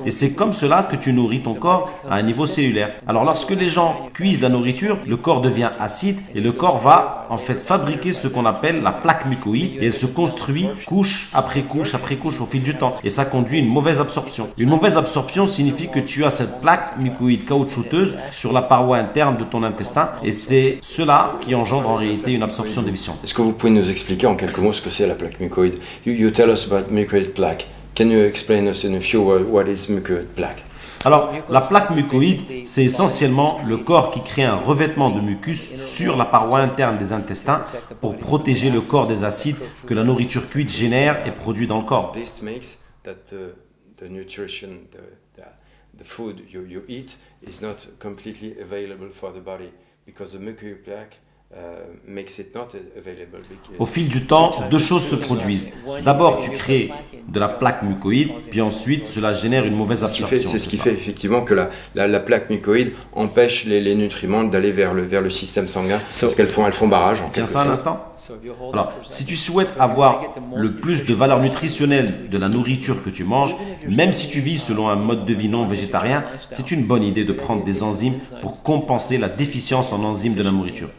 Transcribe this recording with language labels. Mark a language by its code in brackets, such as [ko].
[fr] Et c'est comme cela que tu nourris ton corps à un niveau cellulaire. Alors lorsque les gens cuisent la nourriture, le corps devient acide et le corps va en fait fabriquer ce qu'on appelle la plaque mucoïde et elle se construit couche après couche après couche au fil du temps et ça conduit à une mauvaise absorption. Une mauvaise absorption signifie que tu as cette plaque mucoïde caoutchouteuse sur la paroi interne de ton intestin et c'est cela qui engendre en réalité une absorption déficiente. Est-ce que vous pouvez nous expliquer en quelques mots ce que c'est la plaque mucoïde? [en] You tell us about mucoid plaque. Can you explain us in a few words what is mucoid plaque? [fr] Alors, la plaque mucoïde, c'est essentiellement le corps qui crée un revêtement de mucus sur la paroi interne des intestins pour protéger le corps des acides que la nourriture cuite génère et produit dans le corps. [en] This makes that the nutrition, the food you eat is not completely available for the body because the mucoid plaque makes it not available. [fr] Au fil du temps, deux choses se produisent. D'abord, tu crées de la plaque mucoïde, puis ensuite, cela génère une mauvaise absorption. C'est ce qui fait effectivement que la plaque mucoïde empêche les nutriments d'aller vers le système sanguin parce qu'elles font barrage. Tiens ça un instant. Alors, si tu souhaites avoir le plus de valeur nutritionnelle de la nourriture que tu manges, même si tu vis selon un mode de vie non végétarien, c'est une bonne idée de prendre des enzymes pour compenser la déficience en enzymes de la nourriture.